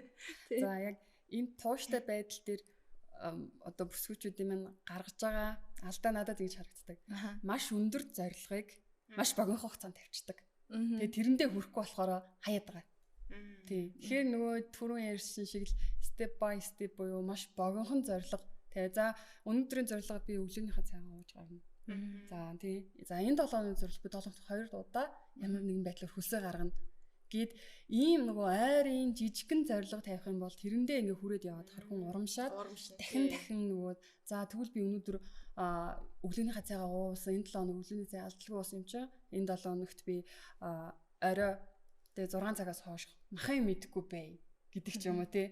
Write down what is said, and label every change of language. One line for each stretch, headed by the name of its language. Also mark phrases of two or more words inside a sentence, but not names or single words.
Mongolian: За яг энэ тууштай байдал дээр одоо бүсгүүчүүдийн маань гаргаж байгаа алдаа надад ингэж харагддаг. Маш өндөр зорилгыг маш богино хугацаанд тавьчихдаг. Тэгээ тэрэндээ хүрэхгүй болохоор хаяад байгаа. Тий. Тэгэхээр нөгөө түрүүн ярьсан шиг л
English: step by step
Mongolian: буюу маш богинохон зорилго. Тэгээ за өнөөдрийн зорилгод би өглөөнийхөө цайгаа ууж гарна. За тий. За энэ 7 өдрийн зорилго би 7-2 удаа ямар нэгэн байдлаар хөлсөө гаргана. Гэт ийм нөгөө ойрын жижигхэн зорилго тавих юм бол тэрэндээ ингээ хүрээд яваад харахын урамшаад дахин нөгөө за тэгвэл би өнөөдөр өглөөнийхөө цайгаа уусан энэ 7 өнөг өглөөний цай алдалгүй уусан юм чи энэ 7 өнөгт би орой тэгээ 6 цагаас хойш махын мэдэхгүй бай гэдэг ч юм уу те.